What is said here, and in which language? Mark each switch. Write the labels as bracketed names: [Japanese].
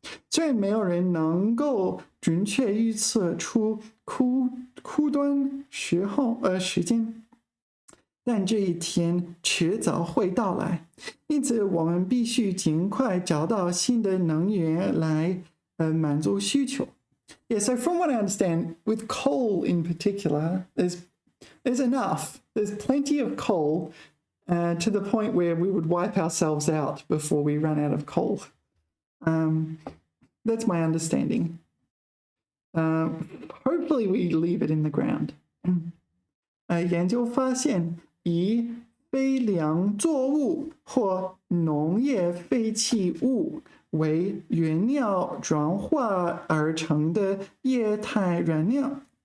[Chinese] 虽然没有人能够准确预测出枯端时间，但这一天迟早会到来，因此我们必须尽快找到新的能源来满足需求。 [English] Yeah, so from what I understand, with coal in particular, there's enough. There's plenty of coal to the point where we would wipe ourselves out before we run out of coal. That's my understanding. Hopefully we leave it in the ground. [Chinese] 研究发现，以非良作物或农业废弃物为原料转化而成的液态燃料。